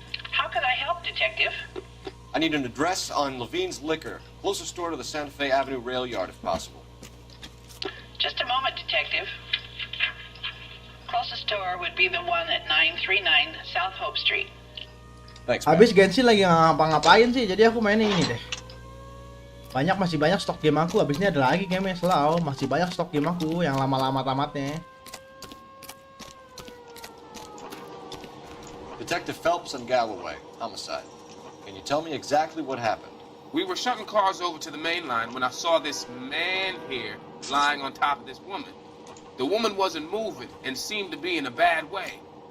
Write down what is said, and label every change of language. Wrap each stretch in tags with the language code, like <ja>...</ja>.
<en>How can I help, Detective? I need an address on Levine's Liquor, closest store to the Santa Fe Avenue rail yard if possible. Just a moment, Detective. Closest store would be the one at 939 South Hope Street. Thanks, man.</en> <id>Habis Genshin lagi ngapa-ngapain sih, jadi aku mainnya ini deh. Masih banyak stok game aku, habis ini ada lagi game selalu. Masih banyak stok game aku yang lama-lama tamatnya.</id> <en>Detective Phelps and Galloway, homicide. Can you tell me exactly what happened? We were shutting cars over to the main line when I saw this man here lying on top of this woman. The woman wasn't moving and seemed to be in a bad way.</en>